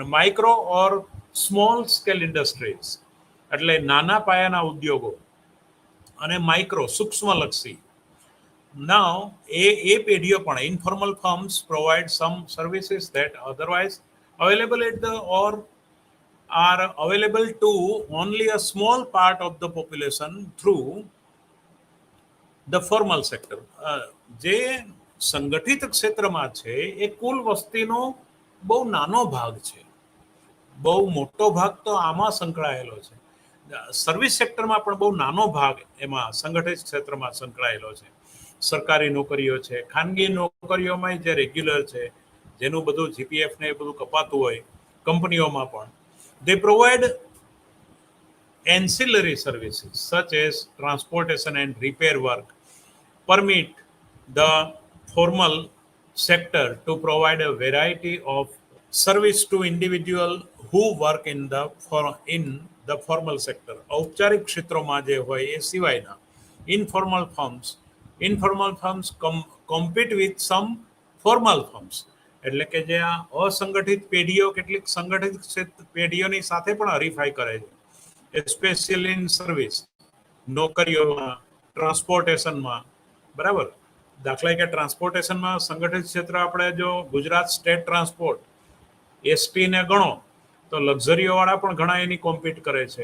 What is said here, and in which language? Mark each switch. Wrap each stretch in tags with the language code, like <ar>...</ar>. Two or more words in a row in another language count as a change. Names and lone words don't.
<en>micro or small scale industries</en> <gu>એટલે નાના પાયાના ઉદ્યોગો, અને માઇક્રો સૂક્ષ્મલક્ષી.</gu> <en>નાવ</en> <gu>એ પેઢીઓ પણ,</gu> <en>informal firms provide some services that otherwise available at the or are available to only a small part of the population through the formal sector.</en> <gu>જે સંગઠિત ક્ષેત્રમાં છે એ કુલ વસ્તીનો બહુ નાનો ભાગ છે, બહુ મોટો ભાગ તો આમાં સંકળાયેલો છે. સર્વિસ સેક્ટરમાં પણ બહુ નાનો ભાગ એમાં સંગઠિત ક્ષેત્રમાં સંકળાયેલો છે. સરકારી નોકરીઓ છે, ખાનગી નોકરીઓમાં જે રેગ્યુલર છે, જેનું બધું જીપીએફ ને એ બધું કપાતું હોય, કંપનીઓમાં પણ</gu> <en>they provide ancillary services such as transportation and repair work, permit the formal sector to provide a variety of service to individual who work in the formal sector.</en> <gu>ઔપચારિક ક્ષેત્રોમાં જે હોય એ સિવાયના</gu> <en>informal firms compete with some formal firms.</en> <gu>એટલે કે જે આ અસંગઠિત પેઢીઓ કેટલીક સંગઠિત પેઢીઓની સાથે પણ હરીફાઈ કરે છે,</gu> <en>especially in service,</en> <gu>નોકરીઓમાં, ટ્રાન્સપોર્ટેશનમાં. બરાબર, દાખલા કે ટ્રાન્સપોર્ટેશનમાં સંગઠિત ક્ષેત્ર આપણે જો ગુજરાત સ્ટેટ ટ્રાન્સપોર્ટ એસટી ને ગણો તો લક્ઝરીઓ વાળા પણ ઘણા એની કોમ્પીટ કરે છે.</gu>